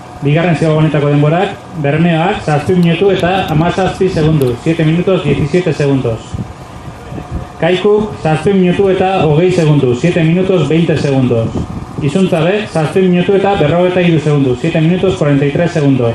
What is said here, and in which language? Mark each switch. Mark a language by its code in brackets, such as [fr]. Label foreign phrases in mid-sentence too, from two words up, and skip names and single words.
[eu] bigarren ziagonetako denborak, Bermeoak 7 minutu eta 17 segundu, [es] 7 minutos 17 segundos. [eu] Kaikuk 7 minutu eta 20 segundu, [es] 7 minutos 20 segundos. [eu] Izuntzabek 7 minutu eta 43 segundu, [es] 7 minutos 43 segundos.